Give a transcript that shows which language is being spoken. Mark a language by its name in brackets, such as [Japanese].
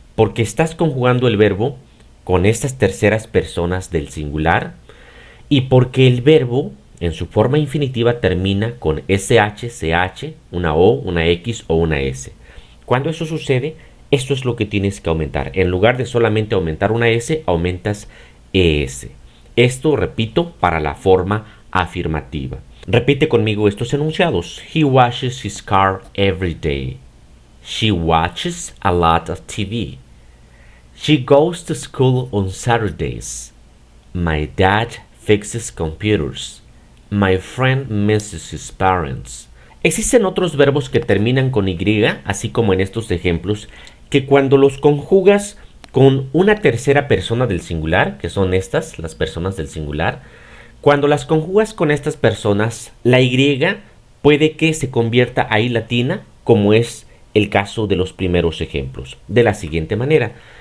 [Spanish] Porque estás conjugando el verbo con estas terceras personas del singular y porque el verbo en su forma infinitiva termina con SH, CH, una O, una X o una S. Cuando eso sucede, esto es lo que tienes que aumentar. En lugar de solamente aumentar una S, aumentas ES. Esto, repito, para la forma afirmativa. Repite conmigo estos enunciados. [English] He washes his car every day. She watches a lot of TV. She goes to school on Saturdays. My dad fixes computers. My friend misses his parents. [Spanish] Existen otros verbos que terminan con Y, así como en estos ejemplos, que cuando los conjugas con una tercera persona del singular, que son estas, las personas del singular, cuando las conjugas con estas personas, la Y puede que se convierta a I latina, como es el caso de los primeros ejemplos, de la siguiente manera.